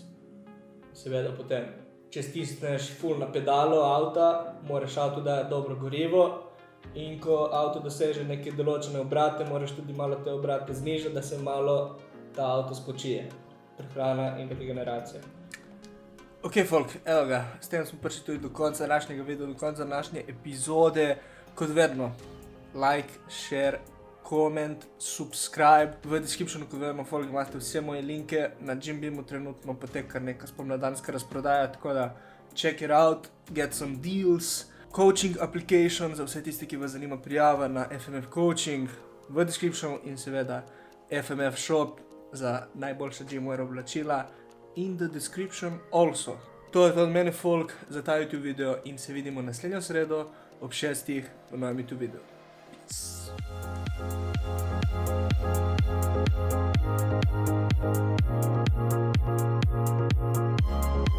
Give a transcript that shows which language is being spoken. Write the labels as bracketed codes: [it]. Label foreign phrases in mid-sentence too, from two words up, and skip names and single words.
[sl] Seveda potem, če stisneš full na pedalo avta, moraš avtu dati dobro gorivo, in ko avto doseže neke določene obrate, moraš tudi malo te obrate znižati, da se malo ta avto spočije. Prehrana in regeneracija. Ok, folk, evo ga, s tem smo prišli tudi do konca današnjega videa, do konca današnje epizode. Kot vedno, [en] like, share, comment, subscribe. [sl] V descriptionu, kot vedno, folk, imate vse moje linke. Na Gymbeamu trenutno poteka neka spomladanska razprodaja, tako da [en] check it out, get some deals. Coaching application [sl] za vse tisti, ki vas zanima prijava na FMF Coaching v descriptionu in seveda FMF Shop za najboljša gymwear oblačila [en] in the description also. [sl] To je to od mene, folk, za ta YouTube video in se vidimo naslednjo sredo ob 6 v novem YouTube videu. Peace.